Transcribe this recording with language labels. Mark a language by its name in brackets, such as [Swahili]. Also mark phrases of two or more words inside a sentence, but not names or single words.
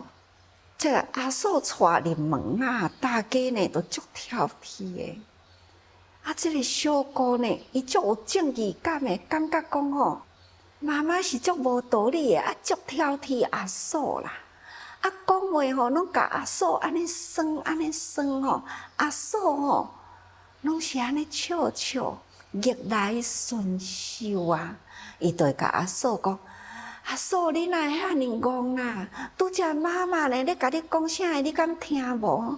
[Min Nan Chinese] 这个阿嫂带入门啊，大家呢都足挑剔的。这个小姑呢，伊足有正义感的，感觉讲吼，妈妈是足无道理的，足挑剔阿嫂啦。讲话吼，拢甲阿嫂安尼酸，安尼酸吼，阿嫂吼，拢是安尼笑笑，逆来顺受啊。伊就会甲阿嫂讲：阿嫂，你哪会遐尼戆啊？拄则妈妈呢咧甲你讲啥个，你敢听无？